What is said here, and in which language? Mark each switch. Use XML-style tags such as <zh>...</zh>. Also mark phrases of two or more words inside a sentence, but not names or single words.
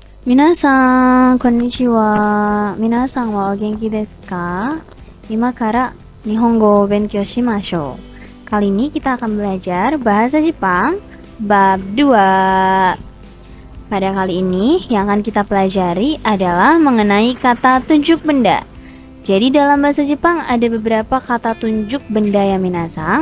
<ja>皆さん、こんにちは。皆さんはお元気ですか? 今から日本語を勉強しましょう.</ja> <id>Kali ini kita akan belajar bahasa Jepang bab 2. Pada kali ini yang akan kita pelajari adalah mengenai kata tunjuk benda. Jadi dalam bahasa Jepang ada beberapa kata tunjuk benda ya minasan.</id>